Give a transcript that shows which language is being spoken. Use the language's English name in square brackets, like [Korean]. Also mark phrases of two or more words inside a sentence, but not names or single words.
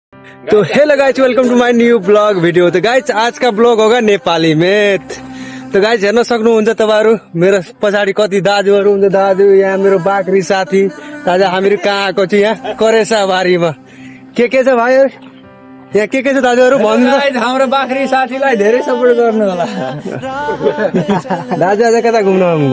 [English] तो hello guys, welcome to my new vlog video. [Hindi] तो गाइस आज का ब्लॉग होगा नेपाली में। [Nepali] तो गाइस हेर्न सक्नुहुन्छ तपाईहरु मेरो पछाडी कति दाजुहरु हुन्छ। दाजु यहाँ मेरो बाक्री साथी आज हामीहरु कहाँ आएको छु, यहाँ करेसा बारीमा। के छ भाइहरु यहाँ के छ दाजुहरु भन्नु त। हाम्रो बाख्री साथीलाई धेरै सपोर्ट गर्नु होला। दाजु आज कता घुम्न आउनुभयो?